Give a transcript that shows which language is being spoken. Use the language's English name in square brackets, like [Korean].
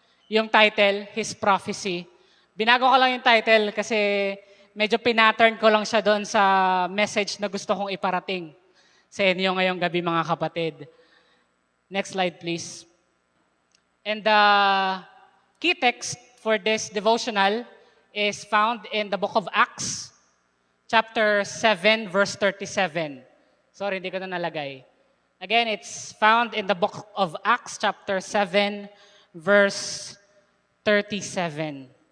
[Filipino] Yung title, His Prophecy. Binago ko lang yung title kasi medyo pinattern ko lang siya doon sa message na gusto kong iparating sa inyo ngayong gabi, mga kapatid. [English] Next slide, please. And the key text for this devotional is found in the book of Acts, chapter 7, verse 37. Sorry, [Filipino] hindi ko na nalagay. [English] Again, it's found in the book of Acts, chapter 7, verse 37.